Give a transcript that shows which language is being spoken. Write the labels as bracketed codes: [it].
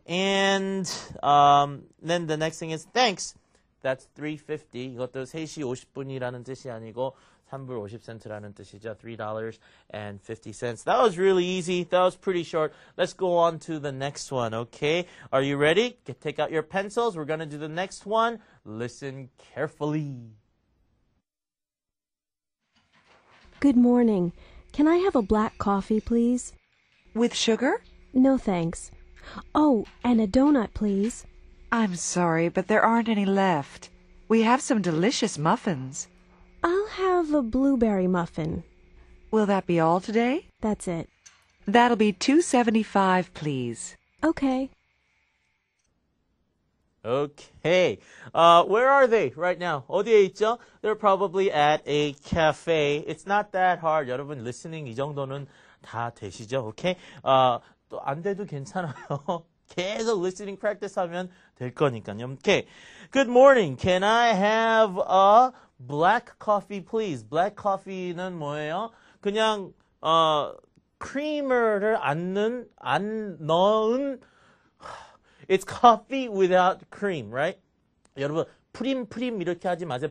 [en] And, then the next thing is thanks. That's 3.50. [ko] 이것도 3시 50분이라는 뜻이 아니고 3불 50센트라는 뜻이죠. [en] $3.50. That was really easy. That was pretty short. Let's go on to the next one, okay? Are you ready? Take out your pencils. We're going to do the next one. Listen carefully. Good morning. Can I have a black coffee, please? With sugar? No, thanks. Oh, and a donut, please. I'm sorry, but there aren't any left. We have some delicious muffins. I'll have a blueberry muffin. Will that be all today? That's it. That'll be $2.75, please. Okay. Okay. Where are they right now? [ko] 어디에 있죠? [en] They're probably at a cafe. It's not that hard. [ko] 여러분, listening 이 정도는 다 되시죠? [en] Okay? [ko] 또 안 돼도 괜찮아요. 계속 listening practice 하면 될 거니까요. [en] Okay. Good morning. Can I have a black coffee, please? [ko] Black coffee는 뭐예요? 그냥 creamer를 안 넣은 [en] It's coffee without cream, right? [ko] 여러분 프림 이렇게 하지 마세요.